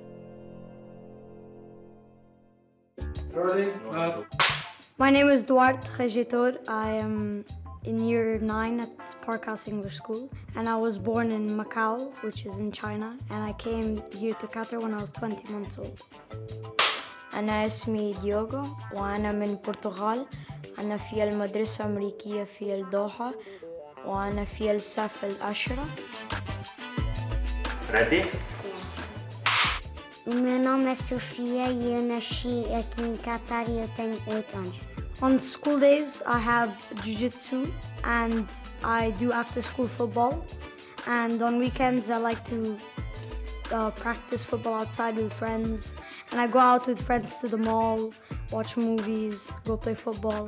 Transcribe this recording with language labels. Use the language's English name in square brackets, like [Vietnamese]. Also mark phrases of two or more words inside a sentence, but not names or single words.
[English] My name is Duarte Regitor. I am in year 9 at Parkhouse English School, and I was born in Macau, which is in China, and I came here to Qatar when I was 20 months old. [Arabic] أنا اسمي ديوغو وأنا من البرتغال. أنا في المدرسة الأمريكية في الدوحة وأنا في الصف العاشرة. [English] Ready? [Portuguese] O meu nome é Sofia e eu nasci aqui em Qatar e eu tenho 8 anos. [English] On school days, I have jiu-jitsu and I do after-school football. And on weekends, I like to practice football outside with friends. And I go out with friends to the mall, watch movies, go play football.